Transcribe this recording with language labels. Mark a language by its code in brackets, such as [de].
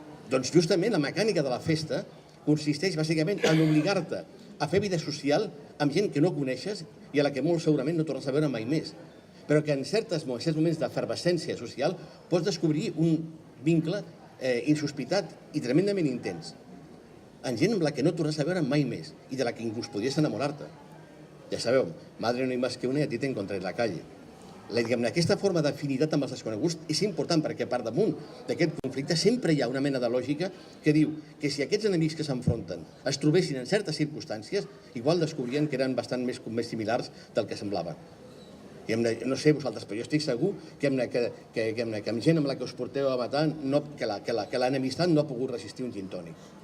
[ca] Doncs justament la mecànica de la festa consisteix bàsicament en obligar-te a fer vida social amb gent que no coneixes i a la que molt segurament no tornes a veure mai més. Però que en certs moments d'efervescència social pots descobrir un vincle insospitat i tremendament intens en gent amb la que no tornes a veure mai més i de la que inclús podries enamorar-te. Ja sabeu, [es] madre no hay más que una y a ti te encontré en la calle. [ca] Aquesta forma d'afinitat amb els desconeguts és important perquè per damunt d'aquest conflicte sempre hi ha una mena de lògica que diu que si aquests enemics que s'enfronten es trobessin en certes circumstàncies, igual descobrien que eren bastant més similars del que semblaven. No sé vosaltres, però jo estic segur que amb gent amb la que us porteu a matar, que l'enemistat no ha pogut resistir un gin tònic.